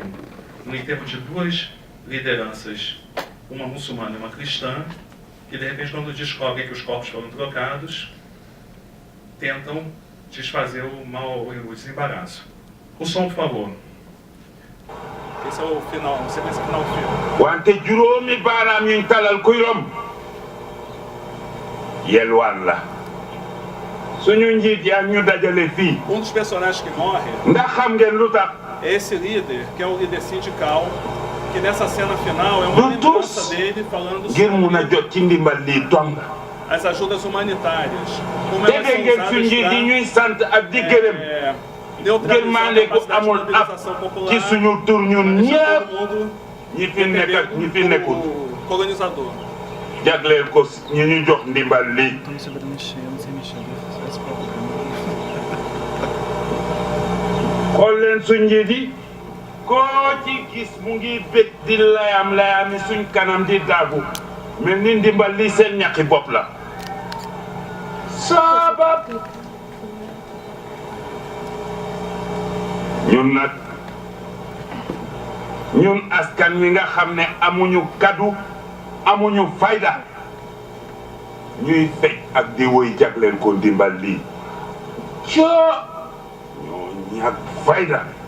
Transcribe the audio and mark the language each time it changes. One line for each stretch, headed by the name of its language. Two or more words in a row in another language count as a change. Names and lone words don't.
Portuguese: No enterro de 2 lideranças, uma muçulmana e uma cristã, que de repente, quando descobrem que os corpos foram trocados, tentam desfazer o desembaraço. O som, por favor. Esse é o final, a sequência final do filme.
Wolof: Wante juróomi baaraam yuñ talal kuy romb yelwaan la suñu njiit yaa ñu dajale fii.
Portuguese: Um dos personagens que morre
Wolof: ndax xam ngeen lu tax
Portuguese: é esse líder, que é o líder sindical, que nessa cena final é uma lembrança dele falando
Wolof: ngir mun a
Portuguese: sobre
Wolof: jot ci ndimbal lii dong.
Portuguese: as ajudas humanitárias. Como
Wolof: dégg
Portuguese: elas
Wolof: ngeen
Portuguese: são
Wolof: suñ njiit yi
Portuguese: usadas
Wolof: ñuy sant ak di gërëm
Portuguese: para
Wolof: gërmande
Portuguese: neutralizar a
Wolof: gu
Portuguese: capacidade de
Wolof: amul ab
Portuguese: mobilização popular,
Wolof: ci suñu tur ñun
Portuguese: deixar
Wolof: ñëpp
Portuguese: todo mundo
Wolof: ñi fi nekk ak ñi fi nekkul
Portuguese: o colonizador.
Wolof: jagleel ko ñi ñu jox ndimbal lii.
Portuguese: Tô me segurando mexendo, sem mexer, faz próprio.
Wolof: xool leen suñ njiit yi koo ci gis mu ngi bég di layam-layami suñ kanam di daagu mel ni ndimbal lii seen ñaqi bopp la sabab ñun askan wi nga xam ne amuñu kaddu amuñu fayda ñuy fecc ak di woy jagleen ko ndimbal lii ñoo ñàkk fayda